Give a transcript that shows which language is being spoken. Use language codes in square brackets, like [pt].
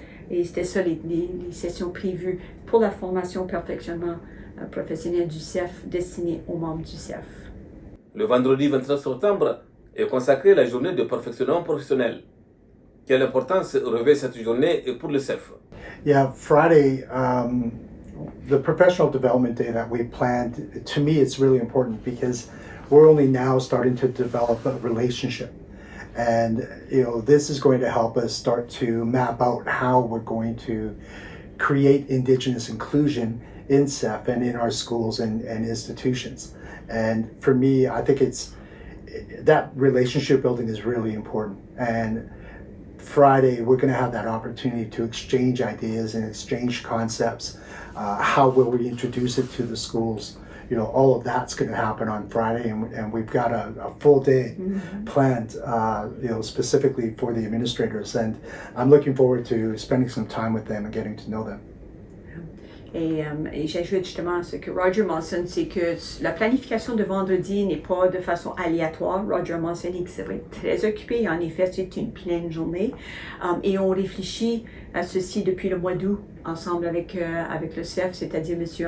[fr] Et c'était ça les sessions prévues pour la formation perfectionnement professionnel du CEF destinées aux membres du CEF. Le vendredi 29 septembre est consacré à la journée de perfectionnement professionnel. Quelle importance revêt cette journée pour le CEF? [en] Yeah, Friday, the professional development day that we planned, to me it's really important because we're only now starting to develop a relationship. And, this is going to help us start to map out how we're going to create Indigenous inclusion in CEF and in our schools and institutions. And for me, I think that relationship building is really important. And Friday, we're going to have that opportunity to exchange ideas and exchange concepts. How will we introduce it to the schools? All of that's going to happen on Friday, and we've got a full day planned, specifically for the administrators. And I'm looking forward to spending some time with them and getting to know them. [fr] Et j'ajoute justement ce que Rodger mentionne, c'est que la planification de vendredi n'est pas de façon aléatoire. Rodger a mentionné qu'il serait très occupé. En effet, c'est une pleine journée. Et on réfléchit à ceci depuis le mois d'août, ensemble avec le CEF, c'est-à-dire M.